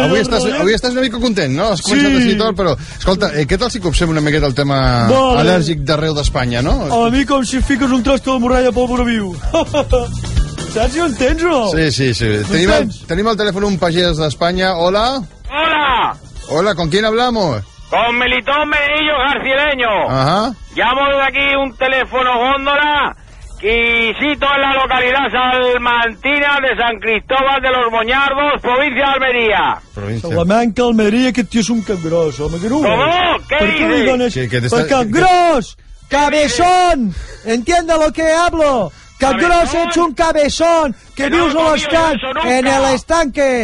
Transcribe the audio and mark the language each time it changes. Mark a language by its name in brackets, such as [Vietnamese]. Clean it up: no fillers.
[Catalan] Avui estàs una mica content, no? Has començat sí. A citar, però escolta, què tal si copsem una miqueta el tema vale. Al·lèrgic d'arreu d'Espanya, no? A mi com si fiques un trasto de muralla pel vora viu. Saps si ho entens o no? Sí, sí, sí. Tenim al telèfon un pagès d'Espanya. Hola. Hola. [Spanish] Hola, ¿con quién hablamos? Con Melitón Medillo Garcileño. Ajá. Llamo de aquí un teléfono góndola y cito en la localidad salmantina de San Cristóbal de los Moñardos, provincia de Almería. Provincia. Salamanca, Almería, que tío es un cangros, hombre. ¿Cómo? ¿Qué dices? ¡Pues cangros! ¡Cabezón! ¿Entiende lo que hablo? Cangros es un cabezón que no [Catalan] vius a l'estanc, [Spanish] en el estanque.